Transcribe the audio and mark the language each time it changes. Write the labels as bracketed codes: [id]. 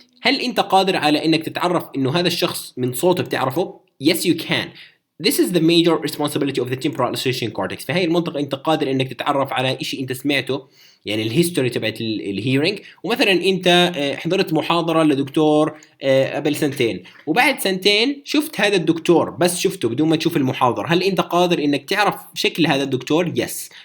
[ar] هل انت قادر على انك تتعرف انه هذا الشخص من صوته بتعرفه؟ [en] Yes you can. This is the major responsibility of the temporal association cortex. [ar] في هاي المنطقة انت قادر انك تتعرف على اشي انت سمعته، يعني الهيستوري تبعت الهيرنج. ومثلا انت حضرت محاضرة لدكتور قبل 2 سنين، وبعد 2 سنين شفت هذا الدكتور بس شفته بدون ما تشوف المحاضرة، هل انت قادر انك تعرف شكل هذا الدكتور؟ [en] Yes.